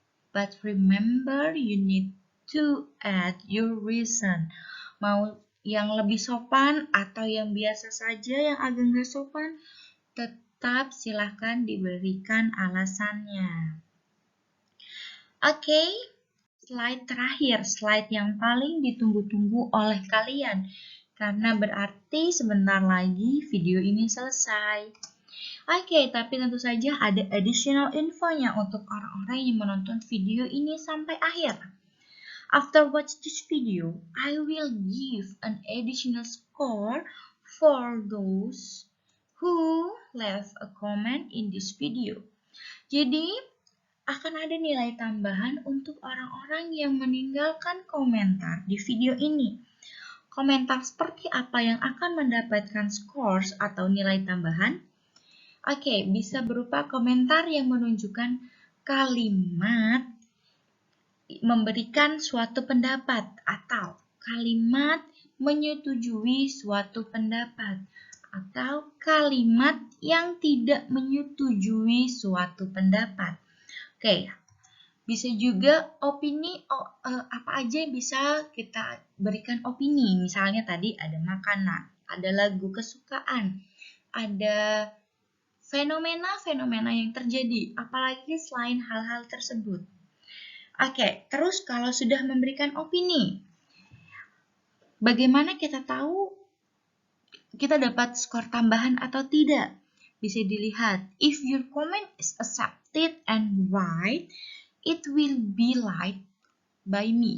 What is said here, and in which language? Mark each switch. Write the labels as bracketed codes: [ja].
[en] But remember, you need to add your reason. [id] Mau yang lebih sopan atau yang biasa saja yang agak nggak sopan, tetap silahkan diberikan alasannya. Oke, slide terakhir, slide yang paling ditunggu-tunggu oleh kalian. Karena berarti sebentar lagi video ini selesai. Oke, tapi tentu saja ada additional infonya untuk orang-orang yang menonton video ini sampai akhir. [en] After watch this video, I will give an additional score for those who left a comment in this video. [id] Jadi, akan ada nilai tambahan untuk orang-orang yang meninggalkan komentar di video ini. Komentar seperti apa yang akan mendapatkan scores atau nilai tambahan? Oke, bisa berupa komentar yang menunjukkan kalimat memberikan suatu pendapat atau kalimat menyetujui suatu pendapat atau kalimat yang tidak menyetujui suatu pendapat. Oke, bisa juga opini apa aja yang bisa kita berikan opini. Misalnya tadi ada makanan, ada lagu kesukaan, ada fenomena-fenomena yang terjadi, apalagi selain hal-hal tersebut. Oke, terus kalau sudah memberikan opini, bagaimana kita tahu kita dapat skor tambahan atau tidak? Bisa dilihat, [en] if your comment is accepted and right, it will be liked by me.